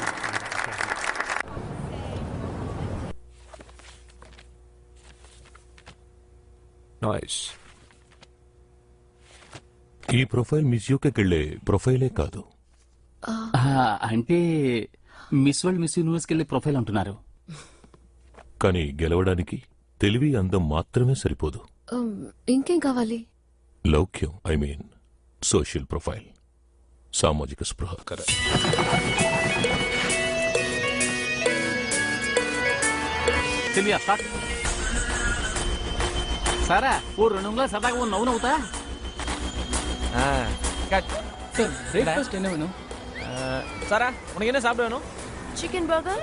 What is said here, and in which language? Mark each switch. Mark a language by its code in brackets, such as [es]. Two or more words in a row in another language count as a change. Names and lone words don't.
[te] నైస్. ఈ ప్రొఫైల్ మిస్ యూకెళ్ళే ప్రొఫైలే కాదు. అంటే మిస్ వరల్డ్ మిస్ యూనివర్స్కి వెళ్ళే ప్రొఫైల్ అంటున్నారు. కానీ గెలవడానికి తెలివి అందం మాత్రమే సరిపోదు. ఇంకేం కావాలి? లౌక్యం, [en] I mean social profile, [te] సామాజిక స్పృహ. సారా ఓ 2 నిమిషాలు సరదాగా ఓ నవ్వు నవ్వుతా. [ta] பிரேக்ஃபாஸ்ட் என்ன வேணும்? சாரா உனக்கு என்ன சாப்பிட வேணும்? [en] chicken burger,